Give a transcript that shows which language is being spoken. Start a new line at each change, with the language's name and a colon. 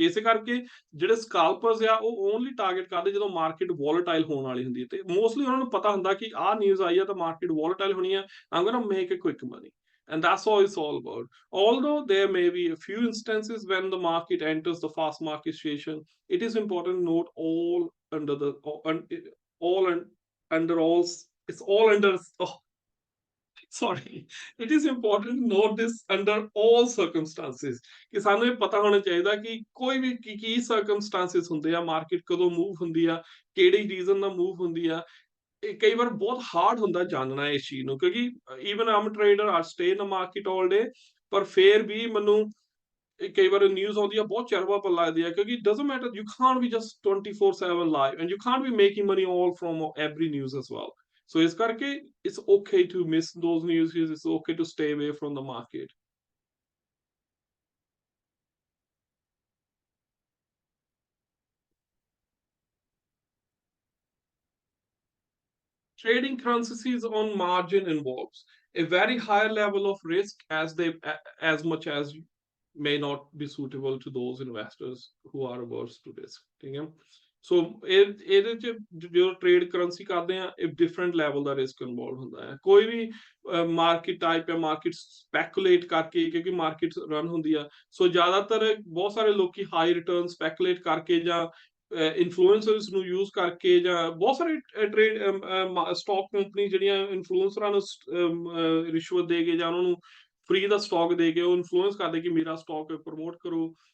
Punjabi: ਇਸੇ ਕਰਕੇ ਜਿਹੜੇ ਸਕਾਲਪਰਸ ਆ ਉਹ ਓਨਲੀ ਟਾਰਗੇਟ ਕਰਦੇ ਜਦੋਂ ਮਾਰਕੀਟ ਵੋਲੇਟਾਈਲ ਹੋਣ ਵਾਲੀ ਹੁੰਦੀ ਹੈ, ਤੇ ਮੋਸਟਲੀ ਉਹਨਾਂ ਨੂੰ ਪਤਾ ਹੁੰਦਾ ਕਿ ਆਹ ਨਿਊਜ਼ ਆਈ ਆ ਤਾਂ ਮਾਰਕੀਟ ਵੋਲੇਟਾਈਲ ਹੋਣੀ ਆ,
English: I'm gonna make a quick money. And that's all it's all about. Although there may be a few instances when the market enters the fast market situation, it is important to note all under the all under all it's all under oh, sorry, it is important to note this under all circumstances।
Punjabi: ਕਿ ਸਾਨੂੰ ਇਹ ਪਤਾ ਹੋਣਾ ਚਾਹੀਦਾ ਕਿ ਕੋਈ ਵੀ ਕੀ circumstances ਹੁੰਦੇ ਆ, ਮਾਰਕੀਟ ਕਦੋਂ ਮੂਵ ਹੁੰਦੀ ਆ, ਕਿਹੜੀ ਰੀਜ਼ਨ ਨਾਲ ਮੂਵ ਹੁੰਦੀ ਆ। ਇਹ ਕਈ ਵਾਰ ਬਹੁਤ ਹਾਰਡ ਹੁੰਦਾ ਜਾਣਨਾ ਇਸ ਚੀਜ਼ ਨੂੰ, ਕਿਉਂਕਿ
English: even I'm trader are stay in market all day,
Punjabi: ਪਰ ਫੇਰ ਵੀ ਮੈਨੂੰ ਕਈ ਵਾਰ ਨਿਊਜ਼ ਆਉਂਦੀ ਆ ਬਹੁਤ ਚਰਵਾ ਪਲ ਲੱਗਦੀ ਆ, ਕਿਉਂਕਿ
English: Doesn't matter, you can't be just 24/7 live and you can't be making money all from every news as well.
Punjabi: ਸੋ ਇਸ ਕਰਕੇ
English: It's okay to miss those news, it's okay to stay away from the market. Trading currencies on margin involves a very high level of risk, as much as may not be suitable to those investors who are averse to risk।
Punjabi: ठीक है, ਸੋ ਇਹਦੇ ਚ ਜਦੋਂ trade currency ਕਰਦੇ ਆ, ਇਹ different level ਦਾ risk involve ਹੁੰਦਾ ਹੈ। ਕੋਈ ਵੀ ਮਾਰਕੀਟ ਟਾਈਪ ਹੈ, ਮਾਰਕੀਟ ਸਪੈਕੂਲੇਟ ਕਰਕੇ, ਕਿਉਂਕਿ ਮਾਰਕੀਟ ਰਨ ਹੁੰਦੀ ਆ, ਸੋ ਜ਼ਿਆਦਾਤਰ ਬਹੁਤ ਸਾਰੇ ਲੋਕੀ ਹਾਈ ਰਿਟਰਨ ਸਪੈਕੂਲੇਟ ਕਰਕੇ ਜਾਂ ਇਨਫਲੂਐਂਸਰਸ ਨੂੰ ਯੂਜ਼ ਕਰਕੇ, ਜਾਂ ਬਹੁਤ ਸਾਰੇ ਟ੍ਰੇਡ ਸਟਾਕ ਕੰਪਨੀ ਜਿਹੜੀਆਂ ਇਨਫਲੂਐਂਸਰਾਂ ਨੂੰ ਰਿਸ਼ਵਤ ਦੇ ਕੇ ਜਾਂ ਉਹਨਾਂ ਨੂੰ ਫ੍ਰੀ ਦਾ ਸਟਾਕ ਦੇ ਕੇ ਉਹ ਇਨਫਲੂਐਂਸ ਕਰਦੇ ਕਿ ਮੇਰਾ ਸਟਾਕ ਪ੍ਰਮੋਟ ਕਰੋ।